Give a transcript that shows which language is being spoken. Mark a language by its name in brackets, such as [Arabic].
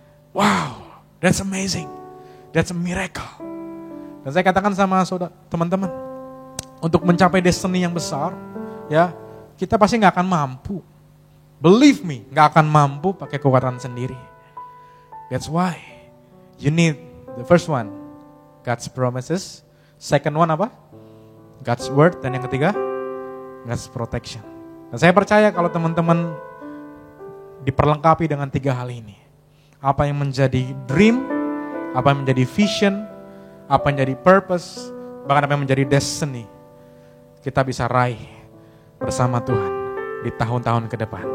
[English] Wow, that's amazing. That's a miracle. [Indonesian] Dan saya katakan sama saudara, teman-teman, untuk mencapai destiny yang besar, ya, kita pasti nggak akan mampu. [English] Believe me, [Indonesian] nggak akan mampu pakai kekuatan sendiri. [English] That's why you need the first one, God's promises. Second one apa? God's word. [Indonesian] Dan yang ketiga, [English] God's protection. [Indonesian] Dan saya percaya kalau teman-teman diperlengkapi dengan 3 hal ini, apa yang menjadi dream, apa yang menjadi vision, apa yang menjadi purpose, bahkan apa yang menjadi destiny, kita bisa raih bersama Tuhan di tahun-tahun ke depan.